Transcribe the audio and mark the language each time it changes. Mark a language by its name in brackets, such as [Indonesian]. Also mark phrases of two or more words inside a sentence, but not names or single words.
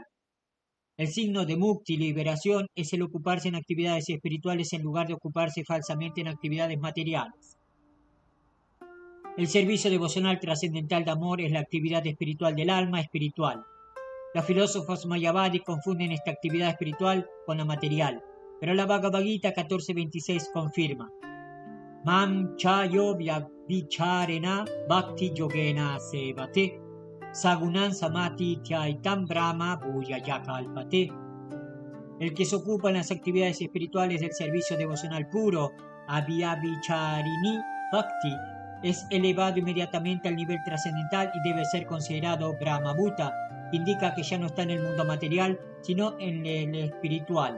[Spanish] El signo de mukti, liberación, es el ocuparse en actividades espirituales en lugar de ocuparse falsamente en actividades materiales. El servicio devocional trascendental de amor es la actividad espiritual del alma espiritual. Los filósofos mayavadis confunden esta actividad espiritual con la material, pero la Bhagavad Gita 14.26 confirma: [Sanskrit] Mam chayo vicharena bhakti yogena sevate sagunan samati tyaitam brahma bhuyayakalpate. [Spanish] El que se ocupa en las actividades espirituales del servicio devocional puro, [Sanskrit] Abhyavicharini Bhakti, [Spanish] es elevado inmediatamente al nivel trascendental y debe ser considerado [Sanskrit] Brahma Bhuta, [Spanish] que indica que ya no está en el mundo material, sino en el espiritual.